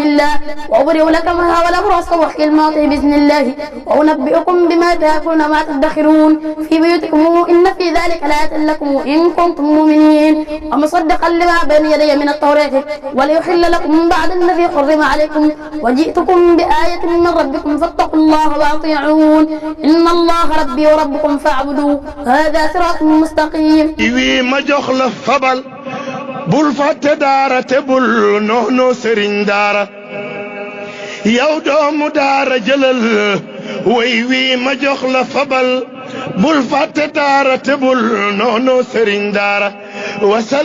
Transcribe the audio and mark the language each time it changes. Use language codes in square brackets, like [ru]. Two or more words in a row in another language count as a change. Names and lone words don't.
[ar] الله وأبرئ لكم والأبرص وأحيي الموتى بإذن الله وأنبئكم بما تأكلون وما تدخرون في بيوتكم إن في ذلك لآية لكم إن كنتم مؤمنين ومصدقا لما بين يدي من التوراة وليحل لكم بعد الذي حرم عليكم وجئتكم بآية من ربكم فاتقوا الله وأطيعون إن الله ربي وربكم فاعبدوه هذا صراط مستقيم [wo] iwi ma jox la fabal bul fàtte daara te bul noonu sëriñ daara yow doomu daara jëlal way wi ma jox la fabal bul fàtte daara te bul noonu sëriñ daara